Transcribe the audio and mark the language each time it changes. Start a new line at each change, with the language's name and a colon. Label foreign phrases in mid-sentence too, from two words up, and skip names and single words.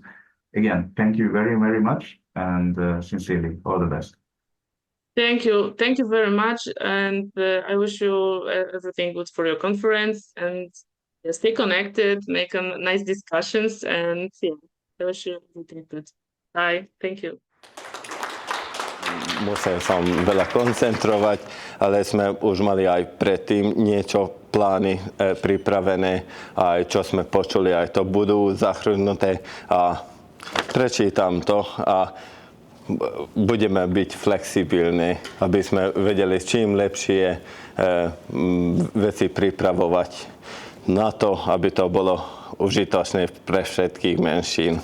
English: Again, thank you very, very much, and sincerely, all the best. Thank you very much, and I wish you everything good for your conference, and stay connected, make nice discussions, and yeah, I wish you everything good. Bye, thank you.
Slovak: Musel som veľa koncentrovať, ale sme už mali aj predtým niečo plány pripravené, aj čo sme počuli, aj to budú zahrnuté a prečítam to a budeme byť flexibilní, aby sme vedeli čím lepšie veci pripravovať na to, aby to bolo užitočné pre všetkých menšín.